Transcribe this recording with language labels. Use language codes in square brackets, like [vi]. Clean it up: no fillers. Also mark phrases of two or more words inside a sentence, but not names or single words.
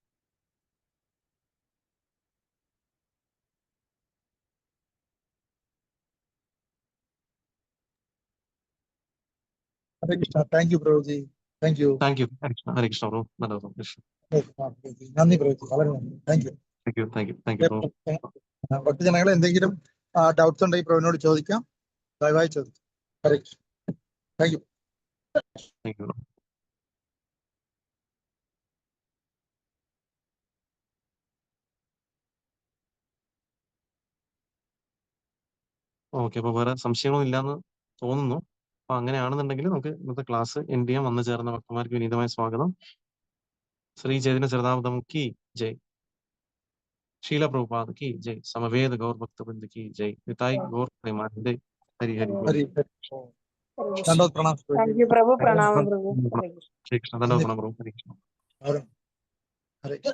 [ml] ഹരേ കൃഷ്ണ. [en] thank you [ml] പ്രഭുജി. [en] thank you. [ml] ഹരേ കൃഷ്ണ പ്രഭു. നന്ദി പ്രഭുജി. വളരെ നന്ദി. [en] thank you. [ml] ഭക്തജനങ്ങളെ എന്തെങ്കിലും ഡൗട്ട്സ് ഉണ്ടെങ്കിൽ പ്രഭുവിനോട് ചോദിക്കാം. ദയവായി ചോദിക്കാം. ഹരേ കൃഷ്ണ. [en] thank you. Thank you. [ml] ഓക്കെ, അപ്പൊ വേറെ സംശയങ്ങളൊന്നും ഇല്ലാന്ന് തോന്നുന്നു. അപ്പൊ അങ്ങനെയാണെന്നുണ്ടെങ്കിൽ നമുക്ക് ഇന്നത്തെ [en] class end [ml] ചെയ്യാൻ. വന്നു ചേർന്ന ഭക്തന്മാർക്ക് വിനീതമായ സ്വാഗതം. [hi] ശ്രീ ചൈതന്യ ചരിതാമൃതം की जय, शीला प्रभुपाद की जय, समवेद गौर भक्तवृंद की जय, निताई गौर प्रेमानंदे, हरि हरि बोल। हरि दंडवत प्रणाम। [en] Thank you, Prabhu. [hi] प्रणाम प्रभु. श्री कृष्ण, धन्यवाद प्रणाम प्रभु। हरे कृष्ण, हरे